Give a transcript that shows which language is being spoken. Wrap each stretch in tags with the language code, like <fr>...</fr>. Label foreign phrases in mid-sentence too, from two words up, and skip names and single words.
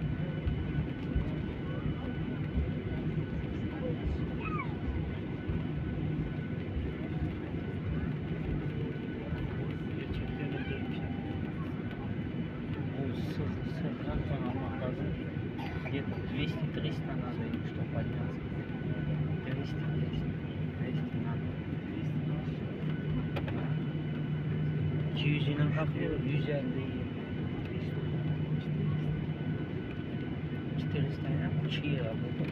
<tr>Сразу almak lazım.</tr> <ru>Где-то 200-300 надо им, чтобы подняться. 200 надо.</ru> <tr>200'ine kalkıyor, 150. 400'ya uçuyor abi.</tr>